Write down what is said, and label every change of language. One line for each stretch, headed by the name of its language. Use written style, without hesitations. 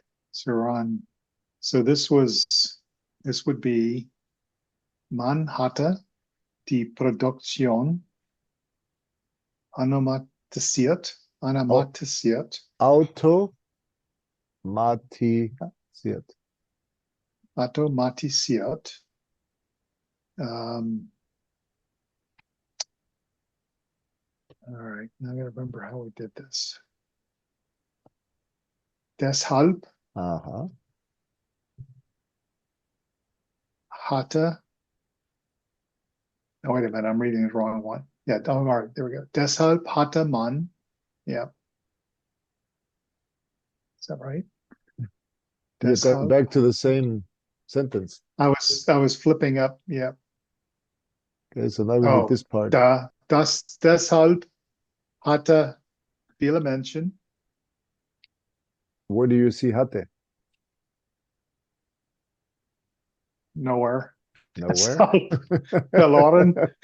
English: So Ron, so this would be
German: Man hatte die Produktion automatisiert. Automatisiert.
English: All right, now I gotta remember how we did this.
German: Deshalb hatte.
English: Oh, wait a minute, I'm reading the wrong one. Yeah, all right, there we go.
German: Deshalb hatte man. Yeah.
English: Is that right? You're going back to the same sentence. I was flipping up. Yeah. Okay, so now we get this part.
German: Deshalb hatte viele Menschen.
English: Where do you see hatte? Nowhere. Nowhere.
German: Verloren.